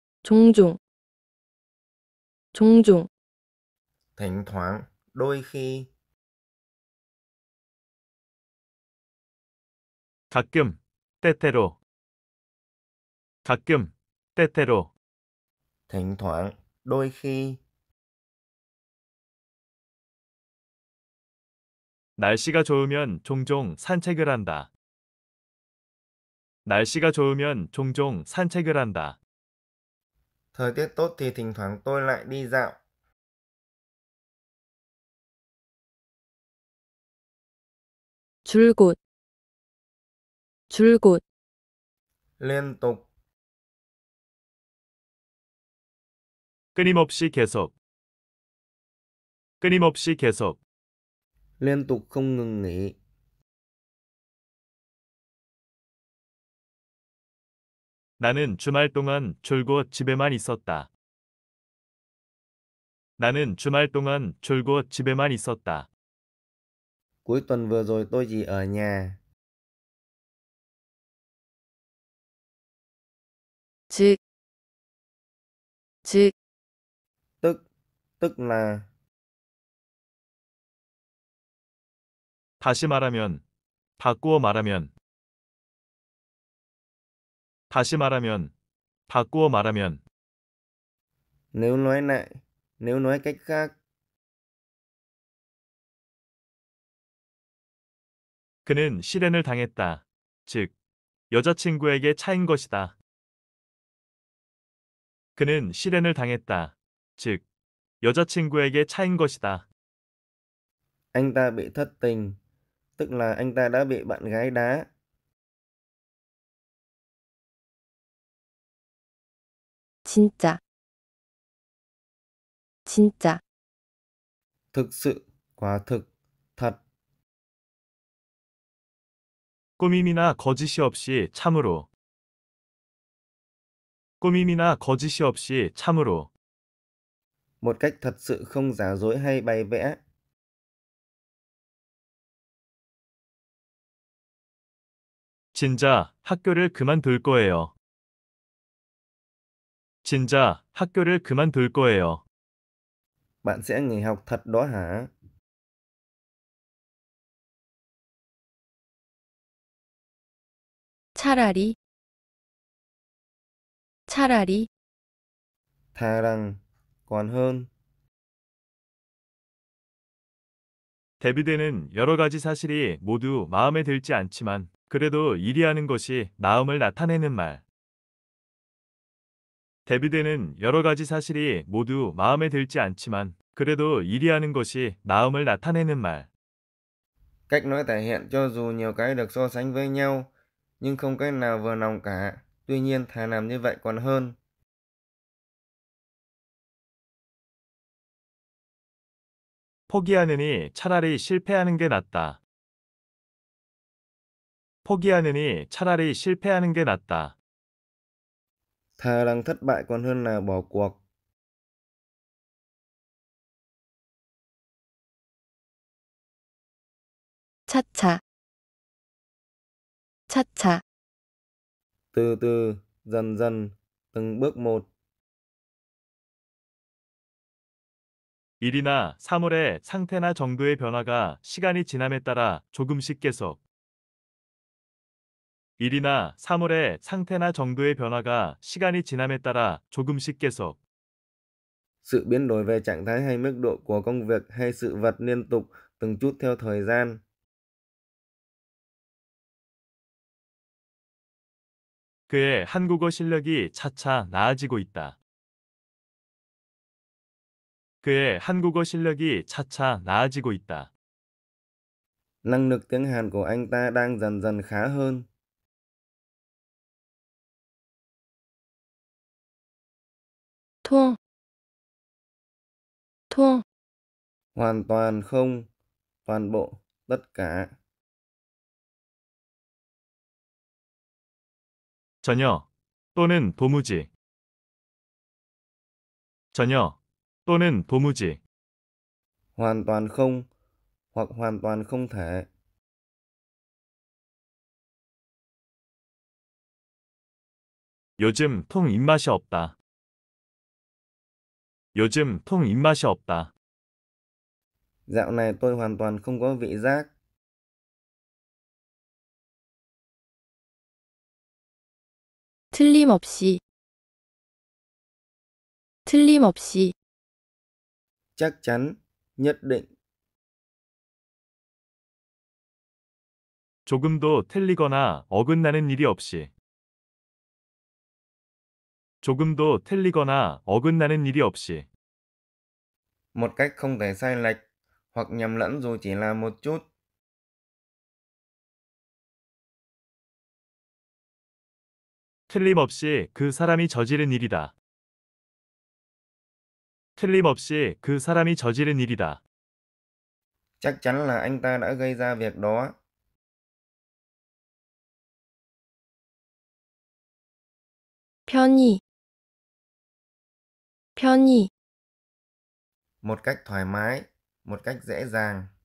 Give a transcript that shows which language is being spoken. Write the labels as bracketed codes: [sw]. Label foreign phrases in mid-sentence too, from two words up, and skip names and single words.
[ko] 종종, 종종, [vi] thỉnh thoảng, đôi khi, [ko] 가끔, 때때로. 가끔, 때때로. [vi] thỉnh thoảng, đôi khi, [ko] 날씨가 좋으면 종종 산책을 한다. 날씨가 좋으면 종종 산책을 한다. [vi] thời tiết tốt thì thỉnh thoảng tôi lại đi dạo, [ko] 줄곧, 줄곧, [vi] liên tục, [ko] 끊임없이 계속. 끊임없이 계속. [vi] liên tục không ngừng nghỉ, [ko] 나는 주말 동안 줄곧 집에만 있었다. 나는 주말 동안 줄곧 집에만 있었다. [vi] cuối tuần vừa rồi tôi chỉ ở nhà, [ko] 즉, 즉, [vi] tức, tức là, [ko] 다시 말하면, 바꾸어 말하면. 다시 말하면, 바꾸어 말하면. [vi] nếu nói lại, nếu nói cách khác, [ko] 그는 실연을 당했다. 즉, 여자친구에게 차인 것이다. 그는 실연을 당했다. 즉, 여자친구에게 차인 것이다. [vi] anh ta bị thất tình, tức là anh ta đã bị bạn gái đá, [ko] 진짜, 진짜, [vi] thực sự, quả thực, thật, [ko] 꾸밈이나 거짓이 없이 참으로. 꾸밈이나 거짓이 없이 참으로. [vi] một cách thật sự không giả dối hay bày vẽ, [ko] 진짜 학교를 그만둘 거예요. 진짜 학교를 그만둘 거예요. [vi] bạn sẽ nghỉ học thật đó hả? [ko] 차라리, 차라리, [vi] Thà rằng, còn hơn, [ko] 데뷔되는 여러 가지 사실이 모두 마음에 들지 않지만 그래도 이리 하는 것이 나음을 나타내는 말. 대비되는 여러 가지 사실이 모두 마음에 들지 않지만 그래도 이리 하는 것이 나음을 나타내는 말. [vi] cách nói thể hiện cho dù nhiều cái được so sánh với nhau, nhưng không cái nào vừa lòng cả, tuy nhiên thà làm như vậy còn hơn. [ko] 포기하느니 차라리 실패하는 게 낫다. 포기하느니 차라리 실패하는 게 낫다. [vi] Thà rằng thất bại còn hơn là bỏ cuộc. [ko] 차차, 차차, [vi] Từ từ, dần dần, từng bước một. [ko] 일이나 사물의 상태나 정도의 변화가 시간이 지남에 따라 조금씩 계속. 일이나 사물의 상태나 정도의 변화가 시간이 지남에 따라 조금씩 계속. [vi] Sự biến đổi về trạng thái hay mức độ của công việc hay sự vật liên tục, từng chút theo thời gian. [ko] 그의 한국어 실력이 차차 나아지고 있다. 그의 한국어 실력이 차차 나아지고 있다. [vi] Năng lực tiếng Hàn của anh ta đang dần dần khá hơn. [ko] 통, 통, [vi] Hoàn toàn không, toàn bộ, tất cả. [ko] 전혀 또는 도무지. 전혀 또는 도무지. [vi] Hoàn toàn không, hoặc hoàn toàn không thể. [ko] 요즘 통 입맛이 없다. 요즘 통 입맛이 없다. [vi] Dạo này tôi hoàn toàn không có vị giác. [ko] 틀림없이, 틀림없이, [vi] Chắc chắn, nhất định. [ko] 조금도 틀리거나 어긋나는 일이 없이. 조금도 틀리거나 어긋나는 일이 없이. [vi] Một cách không thể sai lệch hoặc nhầm lẫn dù chỉ là một chút. [ko] 틀림없이 그 사람이 저지른 일이다. 틀림없이 그 사람이 저지른 일이다. [vi] Chắc chắn là anh ta đã gây ra việc đó. [ko] 편히, 편히, [vi] Một cách thoải mái, một cách dễ dàng.